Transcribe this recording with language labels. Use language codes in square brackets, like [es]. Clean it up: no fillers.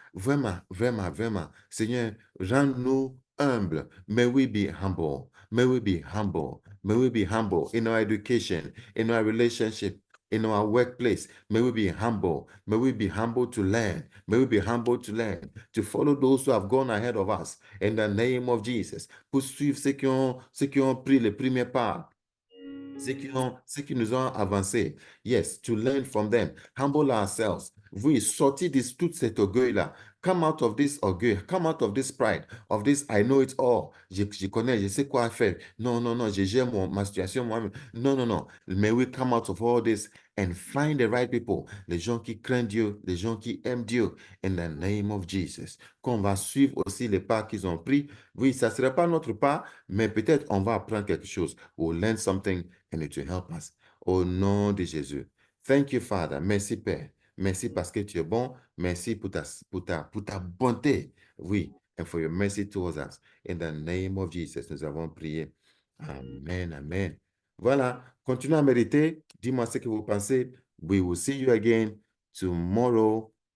[fr] Vraiment, vraiment, vraiment. Seigneur, rends-nous humbles. [en] May we be humble. May we be humble. May we be humble in our education, in our relationship, in our workplace. May we be humble. May we be humble to learn. May we be humble to learn, to follow those who have gone ahead of us. In the name of Jesus. [fr] Poursuivre ceux qui ont pris les premiers pas. Ceux qui nous ont avancé. [en] Yes, to learn from them. Humble ourselves. [fr] Oui, sortir de tout cet orgueil-là. [en] Come out of this [fr] orgueil. [en] Come out of this pride. Of this, I know it all. [fr] Je connais, je sais quoi faire. Non, non, non, je gère ma situation moi-même. Non, non, non. [en] May we come out of all this and find the right people. [fr] Les gens qui craignent Dieu, les gens qui aiment Dieu. [en] In the name of Jesus. [fr] Qu'on va suivre aussi les pas qu'ils ont pris. Oui, ça ne sera pas notre pas, mais peut-être on va apprendre quelque chose. [en] We'll learn something and it will help us. [fr] Au nom de Jésus. [en] Thank you, Father. [fr] Merci, Père. Merci parce que tu es bon. Merci pour ta bonté. Oui, [en] and for your mercy towards us. In the name of Jesus, [fr] nous avons prié. [en] Amen, amen. [fr] Voilà. Continuez à méditer. Dis-moi ce que vous pensez. [en] We will see you again tomorrow.